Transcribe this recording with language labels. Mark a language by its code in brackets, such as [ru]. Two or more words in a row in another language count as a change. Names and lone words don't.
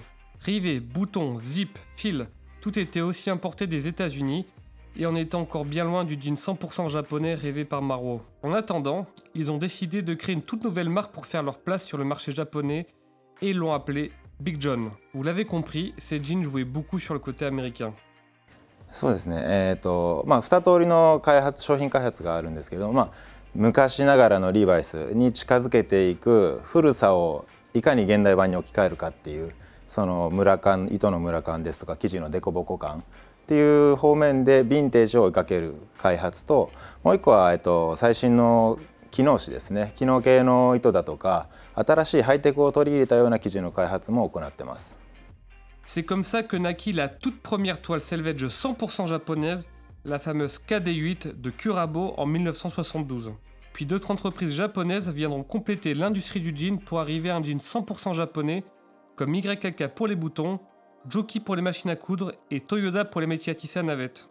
[fr] Rivets, boutons, zips, fils, tout était aussi importé des États-Unis et on était encore bien loin du jean 100% japonais rêvé par Marwo. En attendant, ils ont décidé de créer une toute nouvelle marque pour faire leur place sur le marché japonais et l'ont appelée Big John. Vous l'avez compris, ces jeans jouaient beaucoup sur le côté américain. [ja] そうですね、2通りの商品開発があるんですけど、昔ながらのリーバイスに近づけていく古さをいかに現代版に置き換えるかっていう、その糸のムラ感ですとか生地の凸凹感っていう方面でヴィンテージを追いかける開発と、もう一個は、最新の機能紙ですね、機能系の糸だとか新しいハイテクを取り入れたような生地の開発も行ってます。 [fr] C'est comme ça que naquit la toute première toile selvage 100% japonaise, la fameuse KD8 de Kurabo en 1972. Puis d'autres entreprises japonaises viendront compléter l'industrie du jean pour arriver à un jean 100% japonais, comme YKK pour les boutons, Joki pour les machines à coudre et Toyoda pour les métiers à tisser à navette.